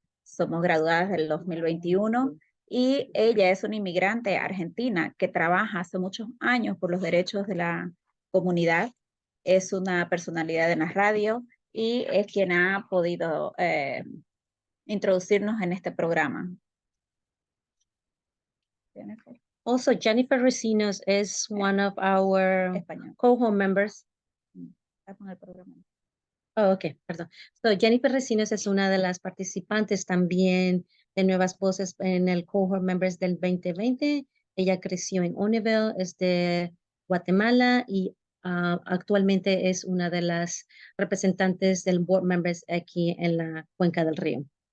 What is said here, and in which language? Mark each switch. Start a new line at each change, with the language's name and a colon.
Spanish: Somos graduadas del 2021 y ella es una inmigrante argentina que trabaja hace muchos años por los derechos de la comunidad. Es una personalidad en la radio y es quien ha podido introducirnos en este programa.
English: Also, Jennifer Recinos is one of our cohort members.
Spanish: Oh, okay, perdón. So, Jennifer Recinos es una de las participantes también de Nuevas Voces en el
English: cohort members
Spanish: del 2020. Ella creció en Olneyville, es de Guatemala y actualmente es una de las representantes del
English: board members
Spanish: aquí en la Cuenca del Río.